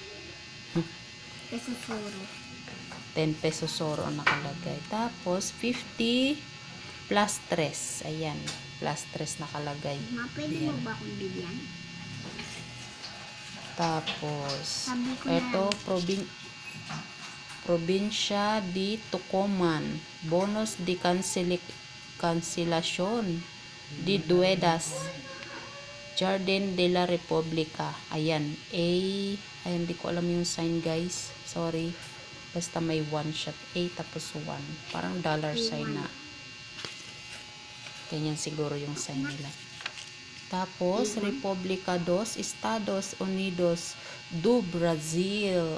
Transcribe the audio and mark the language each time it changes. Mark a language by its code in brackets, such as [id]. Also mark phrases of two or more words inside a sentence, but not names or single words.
[tl] 10 pesosoro ang nakalagay. Tapos, 50 plus 3. Ayan. Plus 3 nakalagay. Pwede mo ba akong bigyan? Tapos, Sabi ko ito, Probinsya de Tucumán. [es] Bonus de cancelación de deudas. Jardín de la República. [tl] Ayan. Ayan, di ko alam yung sign, guys. Sorry. Basta may 1 shot. A tapos 1. Parang dollar sign na. Ganyan siguro yung sign nila. Tapos, [pt] Republica dos Estados Unidos do Brazil.